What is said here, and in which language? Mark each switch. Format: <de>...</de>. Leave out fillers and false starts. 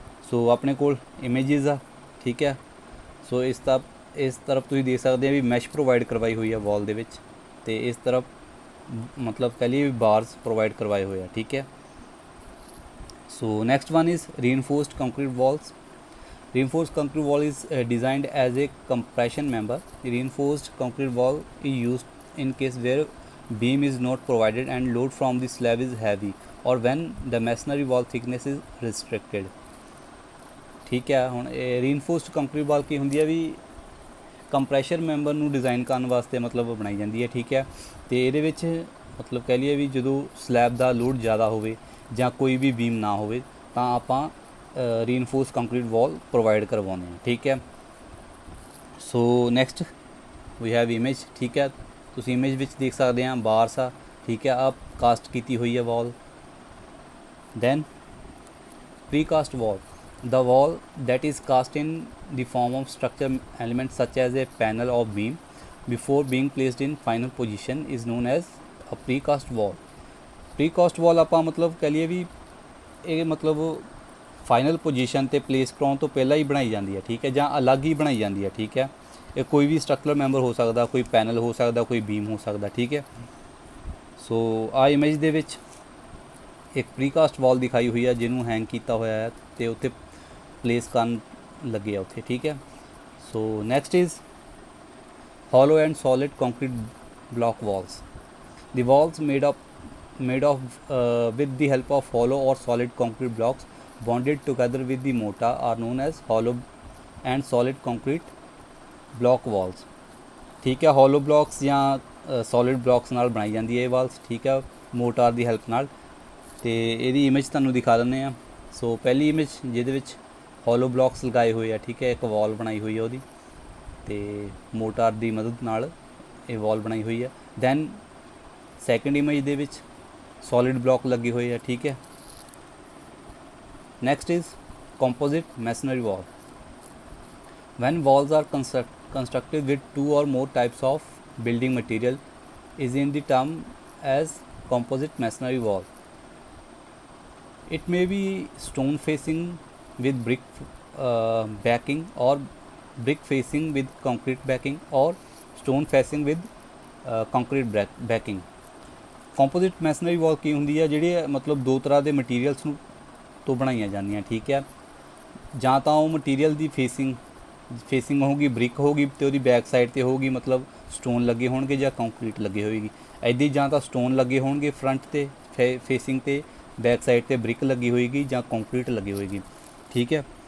<pa>ਸੋ ਆਪਣੇ ਕੋਲ ਇਮੇਜਿਸ ਆ, ਠੀਕ ਹੈ। ਸੋ ਇਸ ਤਰਫ ਤੁਸੀਂ ਦੇਖ ਸਕਦੇ ਆ ਵੀ ਮੈਸ਼ ਪ੍ਰੋਵਾਈਡ ਕਰਵਾਈ ਹੋਈ ਆ ਵਾਲ ਦੇ ਵਿੱਚ, ਅਤੇ ਇਸ ਤਰਫ ਮਤਲਬ ਕਹਿ ਲਈਏ ਵੀ ਬਾਰਸ ਪ੍ਰੋਵਾਈਡ ਕਰਵਾਏ ਹੋਏ ਆ, ਠੀਕ ਹੈ।</pa> <en>So next one is reinforced concrete walls. Reinforced concrete wall is designed as a compression member. Reinforced concrete wall is used in case where beam is not provided and load from the slab is heavy or when the masonry wall thickness is restricted, ठीक है।</en> <pa>ਹੁਣ ਰੀਇਨਫੋਰਸਡ concrete ਵਾਲ ਕੀ ਹੁੰਦੀ ਹੈ ਵੀ compressor member ਨੂੰ design ਕਰਨ ਵਾਸਤੇ ਮਤਲਬ ਬਣਾਈ ਜਾਂਦੀ ਹੈ, ਠੀਕ ਹੈ। ਅਤੇ ਇਹਦੇ ਵਿੱਚ ਮਤਲਬ ਕਹਿ ਲਈਏ ਵੀ ਜਦੋਂ ਸਲੈਬ ਦਾ ਲੋਡ ਜ਼ਿਆਦਾ ਹੋਵੇ ਜਾਂ ਕੋਈ ਵੀ ਬੀਮ ਨਾ ਹੋਵੇ ਤਾਂ ਆਪਾਂ ਰੀਇਨਫੋਰਸਡ ਕੰਕਰੀਟ ਵਾਲ ਪ੍ਰੋਵਾਈਡ ਕਰਵਾਉਂਦੇ ਹਾਂ, ਠੀਕ ਹੈ।</pa> <en>so next we have image,</en> <pa>ਠੀਕ ਹੈ। ਤੁਸੀਂ ਇਮੇਜ ਵਿੱਚ ਦੇਖ ਸਕਦੇ ਹਾਂ ਬਾਰਸ ਆ, ਠੀਕ ਹੈ, ਆ ਕਾਸਟ ਕੀਤੀ ਹੋਈ ਹੈ ਵਾਲ।</pa> <en>Then precast wall, the wall that is cast in the form of structure elements such as a panel or beam before being placed in final position is known as a precast wall. Precast wall</en> <pa>ਆਪਾਂ ਮਤਲਬ ਕਹਿ ਲਈਏ ਵੀ ਇਹ ਮਤਲਬ final position ਤੇ place ਕਰਾਉਣ ਤੋਂ ਪਹਿਲਾਂ ਹੀ ਬਣਾਈ ਜਾਂਦੀ ਹੈ, ਠੀਕ ਹੈ, ਜਾਂ ਅਲੱਗ ਹੀ ਬਣਾਈ ਜਾਂਦੀ ਹੈ, ਠੀਕ ਹੈ। ਇਹ ਕੋਈ ਵੀ ਸਟਰਕਚਰਲ ਮੈਂਬਰ ਹੋ ਸਕਦਾ, ਕੋਈ ਪੈਨਲ ਹੋ ਸਕਦਾ, ਕੋਈ ਬੀਮ ਹੋ ਸਕਦਾ, ਠੀਕ ਹੈ। ਸੋ ਆ ਇਮੇਜ ਦੇ ਵਿੱਚ ਇੱਕ ਪ੍ਰੀਕਾਸਟ ਵਾਲ ਦਿਖਾਈ ਹੋਈ ਹੈ ਜਿਹਨੂੰ ਹੈਂਗ ਕੀਤਾ ਹੋਇਆ ਹੈ ਤੇ ਉੱਥੇ ਪਲੇਸ ਕਰਨ ਲੱਗੇ ਆ ਉੱਥੇ, ਠੀਕ ਹੈ।</pa> <en>So next is hollow and solid concrete block walls. The walls made of with the help of hollow or solid concrete blocks bonded together with the mortar are known as hollow and solid concrete block walls.</en> <pa>ठीक है, hollow blocks ਜਾਂ solid blocks ਨਾਲ ਬਣਾਈ ਜਾਂਦੀ ਹੈ ਇਹ Waltz, ਠੀਕ ਹੈ, ਮੋਟਾਰ ਦੀ ਹੈਲਪ ਨਾਲ। ਤੇ ਇਹਦੀ ਇਮੇਜ ਤੁਹਾਨੂੰ ਦਿਖਾ ਦਿੰਦੇ ਆ। ਸੋ ਪਹਿਲੀ ਇਮੇਜ ਜਿਹਦੇ ਵਿੱਚ hollow blocks ਲਗਾਏ ਹੋਏ ਆ, ਠੀਕ ਹੈ, ਇੱਕ ਵਾਲ ਬਣਾਈ ਹੋਈ ਹੈ ਉਹਦੀ ਤੇ ਮੋਟਾਰ ਦੀ ਮਦਦ ਨਾਲ ਇਹ ਵਾਲ ਬਣਾਈ ਹੋਈ ਹੈ। ਦੈਨ ਸੈਕਿੰਡ ਇਮੇਜ ਦੇ ਵਿੱਚ ਸੋਲਿਡ ਬਲੌਕ ਲੱਗੇ ਹੋਏ ਆ, ਠੀਕ ਹੈ।</pa> <en>Next is composite masonry wall. When walls are constructed with two or more types of building material is in the term as composite masonry wall. It may be stone facing with brick backing or brick facing with concrete backing or stone facing with concrete backing.</en> <pa>Composite ਮੈਸਨਰੀ ਵਾਲ ਕੀ ਹੁੰਦੀ ਹੈ? ਜਿਹੜੇ ਮਤਲਬ ਦੋ ਤਰ੍ਹਾਂ ਦੇ materials ਨੂੰ ਤੋਂ ਬਣਾਈਆਂ ਜਾਂਦੀਆਂ, ਠੀਕ ਹੈ। ਜਾਂ ਤਾਂ ਉਹ ਮਟੀਰੀਅਲ ਦੀ ਫੇਸਿੰਗ ਹੋਊਗੀ ਬ੍ਰਿਕ ਹੋਊਗੀ ਅਤੇ ਉਹਦੀ ਬੈਕ ਸਾਈਡ 'ਤੇ ਹੋਊਗੀ ਮਤਲਬ ਸਟੋਨ ਲੱਗੇ ਹੋਣਗੇ ਜਾਂ ਕੰਕਰੀਟ ਲੱਗੇ ਹੋਏਗੀ। ਇੱਦਾਂ ਹੀ ਜਾਂ ਤਾਂ ਸਟੋਨ ਲੱਗੇ ਹੋਣਗੇ ਫਰੰਟ 'ਤੇ ਫੇਸਿੰਗ 'ਤੇ, ਬੈਕ ਸਾਈਡ 'ਤੇ ਬ੍ਰਿਕ ਲੱਗੀ ਹੋਏਗੀ ਜਾਂ ਕੰਕਰੀਟ ਲੱਗੀ ਹੋਏਗੀ, ਠੀਕ ਹੈ।</pa>